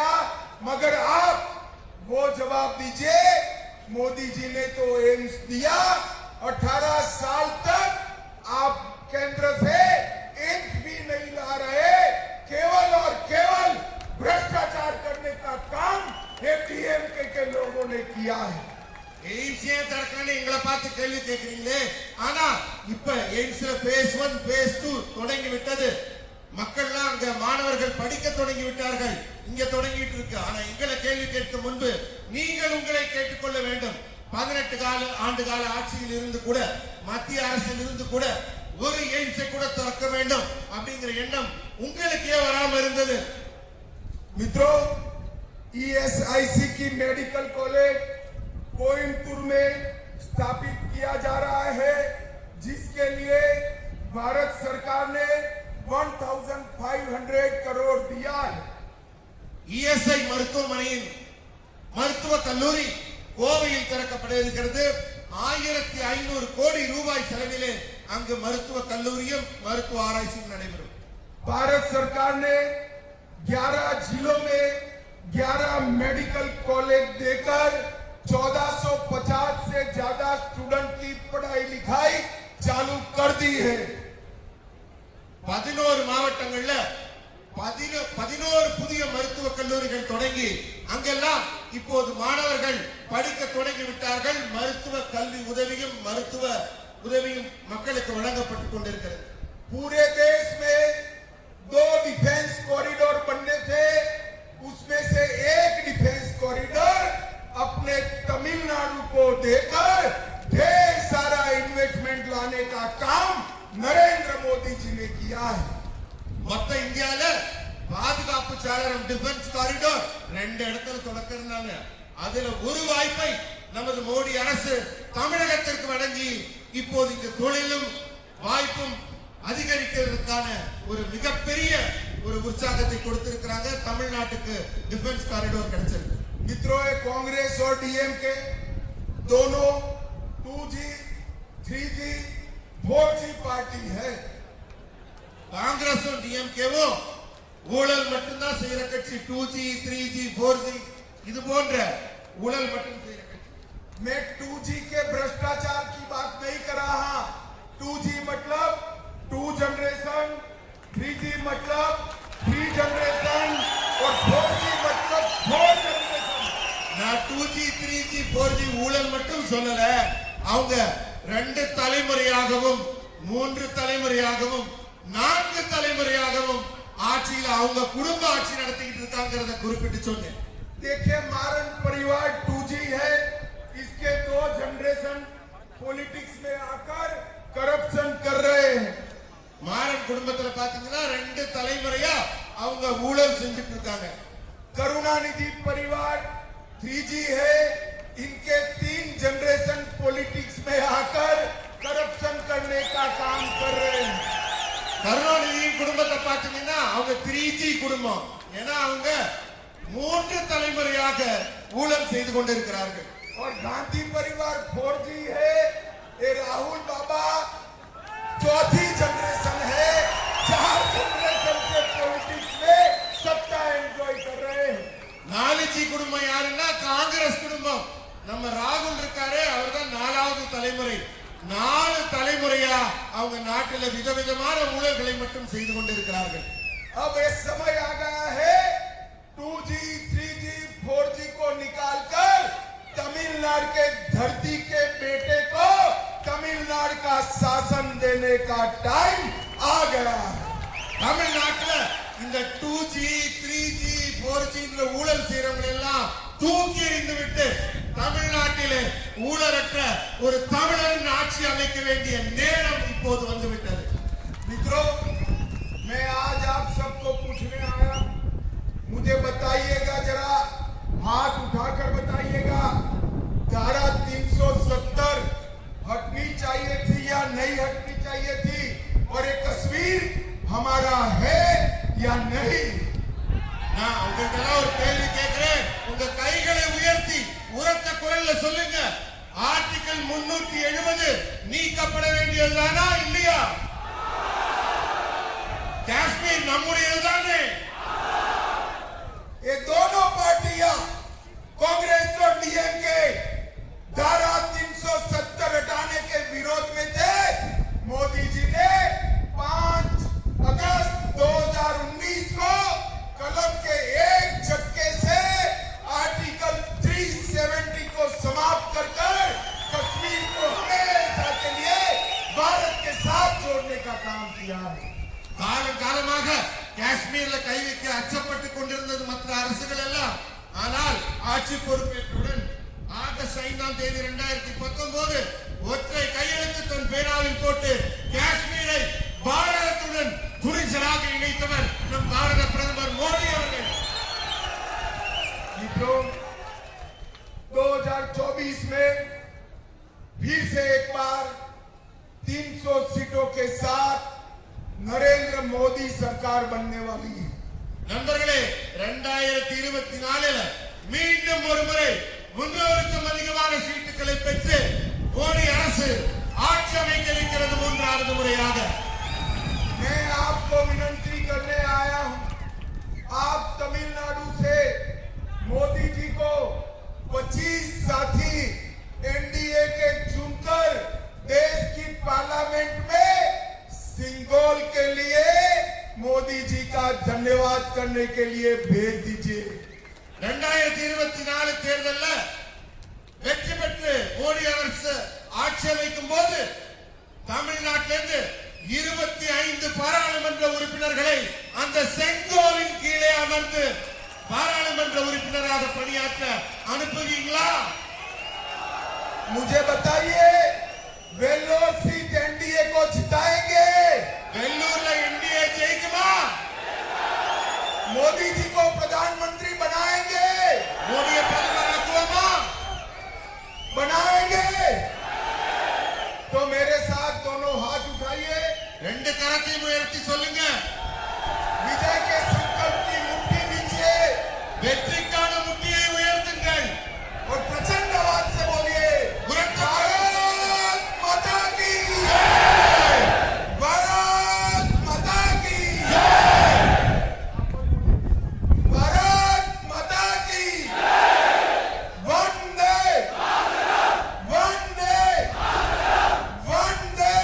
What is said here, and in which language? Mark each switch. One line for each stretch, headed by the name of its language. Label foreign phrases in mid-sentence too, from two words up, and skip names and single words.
Hindi: मगर आप वो जवाब दीजिए, मोदी जी ने तो एम्स दिया, 18 साल तक आप केंद्र से एम्स भी नहीं ला रहे। केवल और केवल भ्रष्टाचार करने का काम एडीएमके के लोगों ने किया है।
Tamil: எய்ம்ஸ் ஏன் திறக்கலன்னு எங்களை பார்த்து கேள்வி கேட்கிறீங்களே, ஆனா இப்ப எய்ம்ஸ்ல
English: phase 1 phase 2
Tamil: தொடங்கி விட்டது। மக்கள்லாம் அங்க மாணவர்கள் படிக்க தொடங்கி விட்டார்கள், இங்க தொடங்கிட்டு இருக்கு। ஆனா எங்களை கேள்வி கேட்க முன்பு நீங்கள் உங்களை கேட்டுக்கொள்ள வேண்டும்। 18 ஆண்டு கால ஆட்சியில் இருந்து கூட மத்திய அரசில் இருந்து கூட ஒரு எய்ம்ஸை கூட திறக்க வேண்டும் அப்படிங்கிற எண்ணம் உங்களுக்கு ஏன் வராம இருந்தது।
Hindi: मित्रों ईएसआईसी की
English: medical college
Hindi: कोयम्बटूर में स्थापित किया जा रहा है, जिसके लिए भारत सरकार ने 1500 करोड़ दिया है।
Tamil: ईएसआई மருத்துவமனையின் மருத்துவ கல்லூரி கோவையில் திறக்கப்பட இருக்கிறது। 1500 கோடி ரூபாய் செலவிலே அங்கு மருத்துவ கல்லூரியும் மருத்துவ ஆராய்ச்சியும் நடைபெறும்।
Hindi: भारत सरकार ने 11 जिलों में 11
English: medical college
Hindi: देकर 1450 से ज्यादा स्टूडेंट की पढ़ाई लिखाई चालू कर दी है।
Tamil: 11 மாவட்டங்கள்ல 11 புதிய மருத்துவ கல்லூரிகள் தொடங்கி அங்கெல்லாம் இப்போது மாணவர்கள் படிக்க தொடங்கி விட்டார்கள்। மருத்துவ கல்வி உதவியும் மருத்துவ உதவியும் மக்களுக்கு வழங்கப்பட்டுக் கொண்டிருக்கிறது।
Hindi: पूरे देश में 2
English: defence corridor
Hindi: बनने थे, उसमें से एक
English: defence corridor
Hindi: अपने तमिलनाडु को देकर ढेर सारा इन्वेस्टमेंट लाने का काम नरेंद्र मोदी जी ने किया है।
Tamil: மொத்த இந்தியால பாதுகாப்பு சாளரம்
English: defence corridor
Tamil: 2 இடத்துல தொடக்கறாங்க। அதுல ஒரு வாய்ப்பை நமது மோடி அரசு தமிழகத்திற்கு வழங்கி இப்போது இந்த தொழிலும் வாய்ப்பும் அதிகரிக்கிறதுக்கான ஒரு மிகப்பெரிய ஒரு உற்சாகத்தை கொடுத்திருக்காங்க। தமிழ்நாட்டுக்கு
English: defence corridor
Tamil: கிடைச்சிருக்கு।
Hindi: मित्रों कांग्रेस और डीएमके दोनों 2G 3G 4G पार्टी है।
Tamil: காங்கிரஸும் டிஎம்கேவும் ஊழல் மட்டும்தான் செய்யற கட்சி। 2G 3G 4G இது போன்ற ஊழல் மட்டும் செய்யற கட்சி।
Hindi: मैं 2G के भ्रष्टाचार की बात नहीं कर रहा। 2G मतलब 2 जनरेशन, 3G मतलब 3 जनरेशन और 4G मतलब 4 जनरेशन।
Tamil: நான் 2G 3G 4G ஊழல் மட்டும் சொல்லல, அவங்க 2 தலைமுறையாகவும் 3 தலைமுறையாகவும் 4 தலைமுறையாகவும் ஆட்சியில அவங்க குடும்ப ஆட்சி நடத்திக்கிட்டு இருக்காங்கறத குறிப்பிட்டு சொன்னேன்.
Hindi: देखिए मारन परिवार 2G है, इसके 2 जनरेशन पॉलिटिक्स में आकर करप्शन कर रहे हैं.
Tamil: மாறன் குடும்பத்துல பாத்தீங்கன்னா 2 தலைமுறையா அவங்க ஊழல் செஞ்சுட்டு இருக்காங்க.
Hindi: करुणानिधि परिवार 3G है, इनके 3 जनरेशन पॉलिटिक्स में आकर करप्शन करने का काम कर रहे हैं.
Tamil: கருணாநிதி குடும்பத்தை பாத்தீங்கன்னா அவங்க 3G குடும்பம். ஏன்னா அவங்க 3 தலைமுறையாக ஊழல் செய்து கொண்டிருக்கிறார்கள்.
Hindi: और गांधी परिवार 4G है, ये राहुल बाबा 4थी जनरेशन है, 4 जनरेशन से पॉलिटिक्स में सत्ता एंजॉय कर रहे हैं.
Tamil: 4G குடும்பம் யாருன்னா காங்கிரஸ் குடும்பம். நம்ம ராகுல் இருக்காரே அவர்தான் 4வது தலைமுறை. 4 தலைமுறையா அவங்க நாட்டில விதவிதமான ஊழல்களை மட்டும் செய்து கொண்டிருக்கிறார்கள்.
Hindi: अब ये समय आ गया है 2G, 3G, 4G को निकालकर तमिलनाडु के धरती के बेटे को तमिलनाडु का शासन देने का टाइम आ गया है.
Tamil: தமிழ்நாட்டுல இந்த 2G, 3G, 4G ஊழல் செய்யறவங்க எல்லாம் தூக்கி எறிந்து விட்டு தமிழ்நாட்டிலே ஊழலற்ற ஒரு தமிழரின் ஆட்சி அமைக்க வேண்டிய நேரம் இப்போது வந்துவிட்டது.
Hindi: मित्रों, मैं आज आप सबको पूछने आया, मुझे बताइएगा, जरा हाथ उठाकर बताइएगा, धारा 370 हटनी चाहिए थी या नहीं हटनी चाहिए थी, और ये कश्मीर हमारा है या नहीं?
Tamil: நான் உங்களுக்கு ஒரு கேள்வி கேட்கிறேன். உங்க கைகளை உயர்த்தி உரத்த குரல்ல சொல்லுங்க. ஆர்டிகல் 370 நீக்கப்பட வேண்டியதுதானா இல்லையா? காஷ்மீர் நம்முடையதுதானே?
Hindi: ये दोनों पार्टियां कांग्रेस और डीएमके धारा 370 हटाने के विरोध में थे. मोदी जी ने 5 अगस्त 2019 को कलम के एक झटके से आर्टिकल 370 को समाप्त कर कश्मीर को हमेशा के लिए भारत के साथ जोड़ने का काम किया है.
Tamil: காலமாக காஷ்மீர்ல கை வைக்க அச்சப்பட்டுக் கொண்டிருந்தது மற்ற அரசுகள் எல்லாம். ஆனால் ஆட்சி பொறுப்பேற்றவுடன் ஆகஸ்ட் 5ஆம் தேதி 2019 ஒற்றை கையெழுத்து தன் பேனாவில் போட்டு காஷ்மீரை பாரதத்துடன் துணிச்சலாக இணைத்தவர் நம் பாரத பிரதமர் மோடி அவர்கள்.
Hindi: मित्रों, 2024 में फिर से एक बार 300 सीटों के साथ नरेंद्र मोदी सरकार बनने वाली है.
Tamil: நண்பர்களே, 2024 மீண்டும் ஒரு முறை 300க்கும் அதிகமான சீட்டுகளை பெற்று மோடி அரசு ஆட்சி அமைக்க இருக்கிறது 3வது முறையாக.
Hindi: मैं आपको विनती करने आया हूं, आप तमिलनाडु से मोदी जी को 25 साथी एनडीए के चुनकर देश की पार्लियामेंट में सिंगोल के लिए मोदी जी का धन्यवाद करने के लिए भेज दीजिए.
Tamil: 2024 தேர்தல்ல வெற்றி பெற்று மோடி அரசு ஆட்சி அமைக்கும் போது தமிழ்நாட்டிலிருந்து 25 பாராளுமன்ற உறுப்பினர்களை அந்த செங்கோலின் கீழே அமர்ந்து பாராளுமன்ற உறுப்பினராக பணியாற்ற அனுப்புவீங்களா?
Hindi: मुझे बताइए, वेल्लोर सीट एनडीए को जिताएंगे?
Tamil: வெள்ளூர்ல என்டிஏ ஜெயிக்குமா?
Hindi: मोदी जी को प्रधानमंत्री बनाएंगे?
Tamil: மோடியை பிரதமராக்குவோமா?
Hindi: बनाएंगे. तो मेरे साथ दोनों हाथ उठाइए,
Tamil: 2 கரத்தையும் உயர்த்தி சொல்லுங்க.
Hindi: विजय के संकल्प की मुट्ठी दीजिए
Tamil: வெற்றிக்கான முட்டியை உயர்த்துங்கள்.
Hindi: और प्रचंड आवाज से बोलिए,
Tamil: உரத்த
Hindi: भारत माता की, भारत माता की, भारत माता की, वंदे वंदे वंदे.